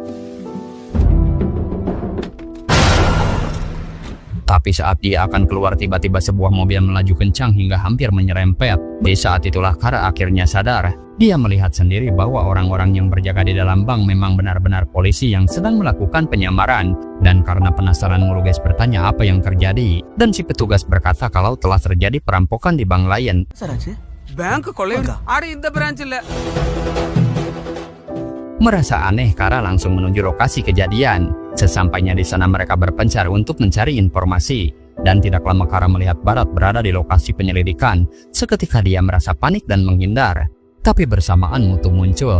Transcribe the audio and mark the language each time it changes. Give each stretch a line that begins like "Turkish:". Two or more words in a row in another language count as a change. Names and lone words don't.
Indonesian: Tapi saat dia akan keluar, tiba-tiba sebuah mobil melaju kencang hingga hampir menyerempet. Di saat itulah Kara akhirnya sadar. Dia melihat sendiri bahwa orang-orang yang berjaga di dalam bank memang benar-benar polisi yang sedang melakukan penyamaran. Dan karena penasaran, Muruge bertanya apa yang terjadi. Dan si petugas berkata kalau telah terjadi perampokan di bank lain.
Tamil: பேங்க் கொள்ளை ஆடு இந்த பிரான்ச்ல
Indonesian: Merasa aneh, Kara langsung menuju lokasi kejadian. Sesampainya di sana mereka berpencar untuk mencari informasi. Dan tidak lama Kara melihat Barat berada di lokasi penyelidikan. Seketika dia merasa panik dan menghindar. Tapi bersamaan Mutu muncul.